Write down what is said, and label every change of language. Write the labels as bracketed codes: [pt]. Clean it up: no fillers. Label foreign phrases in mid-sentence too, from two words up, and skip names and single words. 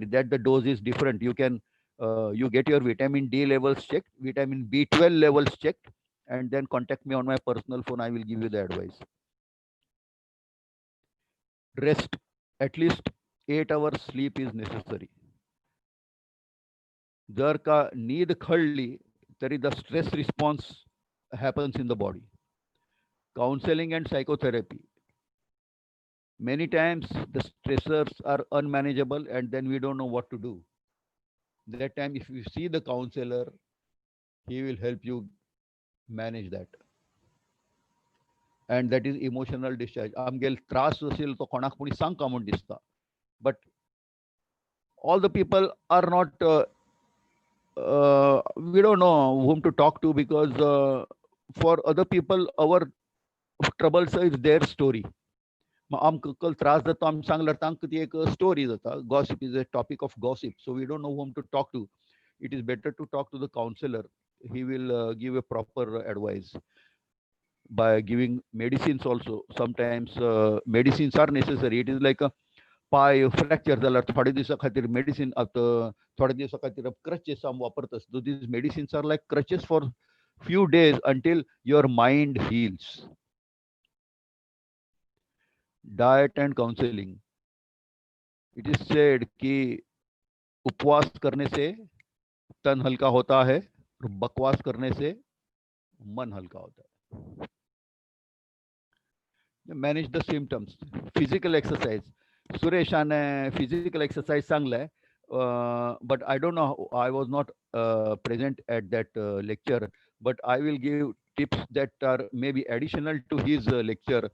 [en] That the dose is different. You can you get your vitamin D levels checked, vitamin B12 levels checked, and then contact me on my personal phone. I will give you the advice. Rest. At least 8 hours sleep is necessary. [kok] जर का नींद खळली तरी [en] the stress response happens in the body. Counseling and psychotherapy. Many times the stressors are unmanageable and then we don't know what to do. That time if you see the counselor, he will help you manage that. And that is emotional discharge. [kok] आमगेल त्रास असेल तो कोणाक कोणी सांगका म्हूण दिसता, [en] but all the people are not we don't know whom to talk to, because for other people our troubles is their story. [kok] आमकां कल त्रास जाता आमी सांगल्यार तांकां ती एक स्टोरी जाता. [en] Gossip is a topic of gossip, so we don't know whom to talk to. It is better to talk to the counselor. He will give a proper advice by giving medicines also. Sometimes medicines are necessary. It is like a [kok] पाय फ्रॅक्चर जाल्यार थोडे दिसा खातीर मेडिसीन थोडे दिसा खातीर क्रचेस आमी वापरता. [en] So these medicines are like crutches for few days until your mind heals. Diet and counseling. It is said [hi] कि उपवास करने से तन हल्का होता है और बकवास करने से मन हल्का होता है. [en] Manage the symptoms. Physical exercise. सुरेशाने physical exercise सांगलाय, but I don't know, I was not present at that lecture, but I will give tips that are maybe additional to his lecture.